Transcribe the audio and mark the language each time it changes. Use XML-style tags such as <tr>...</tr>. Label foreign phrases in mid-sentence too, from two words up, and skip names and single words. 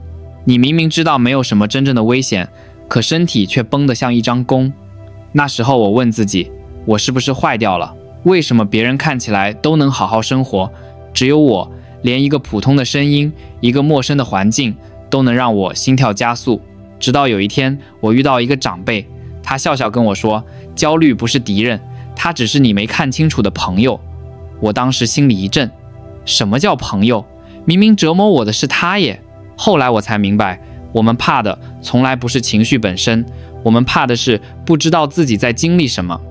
<zh>你明明知道沒有什麼真正的危險，可身體卻繃得像一張弓。那時候我問自己，我是不是壞掉了？為什麼別人看起來都能好好生活，只有我連一個普通的聲音，一個陌生的環境都能讓我心跳加速？直到有一天，我遇到一個長輩，他笑笑跟我說，焦慮不是敵人，他只是你沒看清楚的朋友。我當時心裡一震，什麼叫朋友？明明折磨我的是他耶。後來我才明白，我們怕的從來不是情緒本身，我們怕的是不知道自己在經歷什麼。</zh>